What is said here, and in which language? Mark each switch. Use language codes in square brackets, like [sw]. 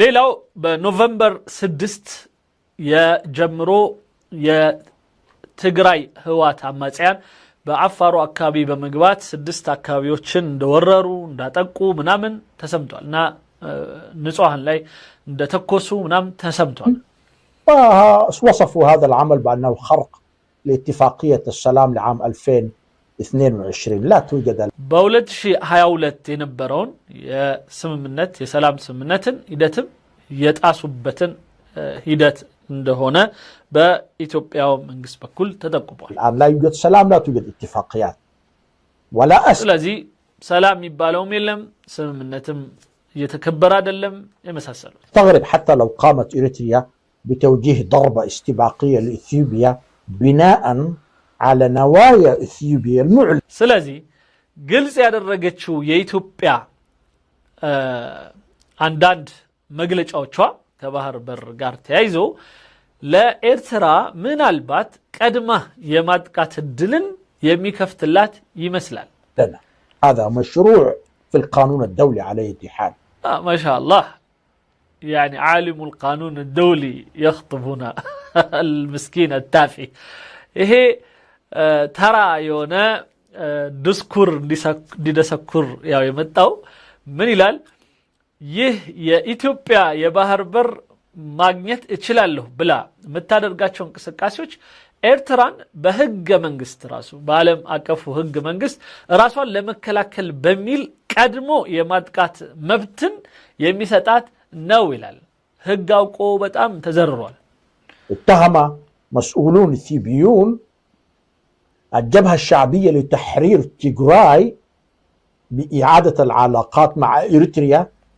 [am] ሌላው በኖቨምበር 6 የጀምሮ የትግራይ ህዋት አማጽያን በአፋሩ አካባቢ በመግባት 6 አካባቢዎችን እንደወረሩ እንዳጠቁ ምናምን ተሰምቷል እና ንጹሃን ላይ እንደተኮሱ ምናምን ተሰምቷል። [ar] وصفوا هذا العمل بأنه خرق لاتفاقية السلام لعام 2022 لا توجد [am] በ2022 የነበረውን የስምምነት የሰላም ስምምነትን ሂደትም የጣሱበትን ሂደት እንደሆነ በኢትዮጵያው መንግስት በኩል ተጠቁሟል። [ar] الآن لا يوجد سلام لا توجد اتفاقيات ولا [am] ስለዚህ ሰላም የሚባለውም የለም ስምምነትም እየተከበረ አይደለም የመሳሰሉት። [ar] تغرب حتى لو قامت إريتريا بتوجيه ضربة استباقية لإثيوبيا بناء على نوايا إثيوبيا المعلنة. [am] ስለዚህ ግልጽ ያደረገችው የኢትዮጵያ አንዳንድ መግለጫዎቿ ከባህር በር ጋር ተያይዞ ለኤርትራ ምናልባት ቀድማ የማጥቃት እድልን የሚከፍትላት ይመስላል። [ar] هذا مشروع في القانون الدولي على يد حال. ما شاء الله يعني عالم القانون الدولي يخطب هنا المسكين التافه. [am] ይሄ ተራ የሆነ ዲስኩር እንዲደሰኩር ያው የመጣው ምን ይላል? ይህ የኢትዮጵያ የባህር በር ማግኘት እችላለሁ ብላ የምታደርጋቸው እንቅስቃሴዎች ኤርትራን በህገ መንግስት ራሱ በዓለም አቀፉ ህገ መንግስት ራሷን ለመከላከል በሚል ቀድሞ የማጥቃት መብትን የሚሰጣት ነው ይላል። ህግ አውቆ በጣም ተዘርሯል። [ar] اتهم مسؤولون إثيوبيون الجبهة الشعبية لتحرير تيغراي بإعادة العلاقات مع إريتريا